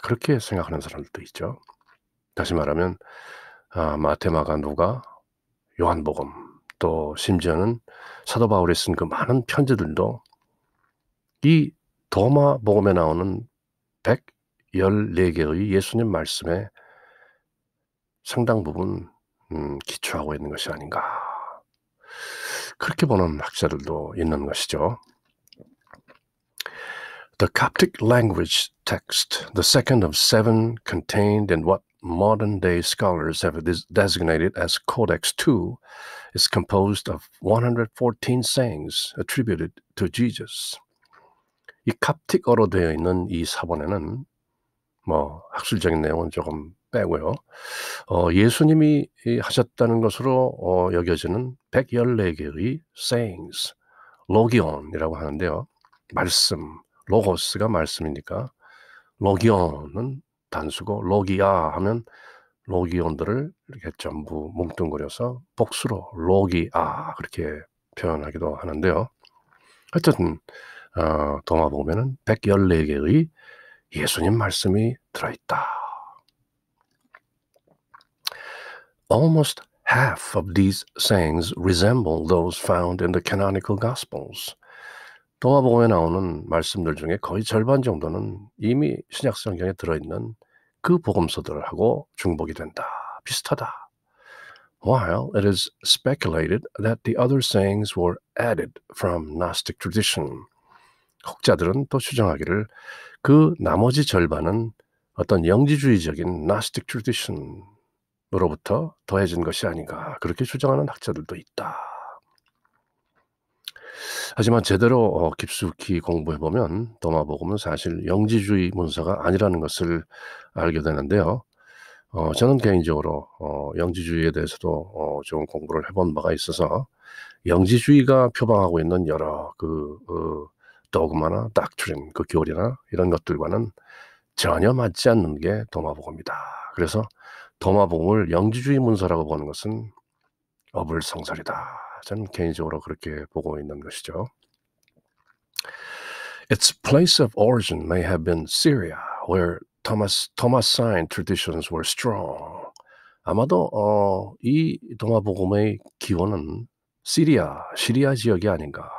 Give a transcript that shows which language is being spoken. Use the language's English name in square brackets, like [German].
[Korean] 그렇게 생각하는 사람들도 있죠. 다시 말하면 마태, 마가, 누가, 요한복음, 또 심지어는 사도 바울이 쓴 그 많은 편지들도 이 도마복음에 나오는 114개의 예수님 말씀에 상당 부분 기초하고 있는 것이 아닌가. 그렇게 보는 학자들도 있는 것이죠. [English] The Coptic language text, the second of 7 contained in what modern-day scholars have designated as Codex II, is composed of 114 sayings attributed to Jesus. [Korean] 이 캅틱어로 되어 있는 이 사본에는 학술적인 내용은 조금 빼고요. 예수님이 하셨다는 것으로 여겨지는 114개의 sayings, 로기온이라고 하는데요. 말씀, 로고스가 말씀이니까 로기온은 단수고 로기아 하면 로기온들을 이렇게 전부 뭉뚱그려서 복수로 로기아 그렇게 표현하기도 하는데요. 어쨌든 도마복음에는 114개의 예수님 말씀이 들어있다. [English] Almost half of these sayings resemble those found in the canonical Gospels. [Korean] 도마복음에 나오는 말씀들 중에 거의 절반 정도는 이미 신약 성경에 들어있는 그 복음서들하고 중복이 된다. 비슷하다. [English] While it is speculated that the other sayings were added from Gnostic tradition. [Korean] 혹자들은 또 추정하기를 그 나머지 절반은 어떤 영지주의적인 Gnostic tradition으로부터 더해진 것이 아닌가 그렇게 주장하는 학자들도 있다. 하지만 제대로 깊숙이 공부해보면 도마복음은 사실 영지주의 문서가 아니라는 것을 알게 되는데요. 저는 개인적으로 영지주의에 대해서도 좀 공부를 해본 바가 있어서 영지주의가 표방하고 있는 여러 도그마나 닥트린, 그 교리나 이런 것들과는 전혀 맞지 않는 게 도마복음이다. 그래서 도마복음을 영지주의 문서라고 보는 것은 어불성설이다. 저는 개인적으로 그렇게 보고 있는 것이죠. [English] Its place of origin may have been Syria, where Thomasine traditions were strong. [Korean] 아마도 이 도마복음의 기원은 시리아 지역이 아닌가.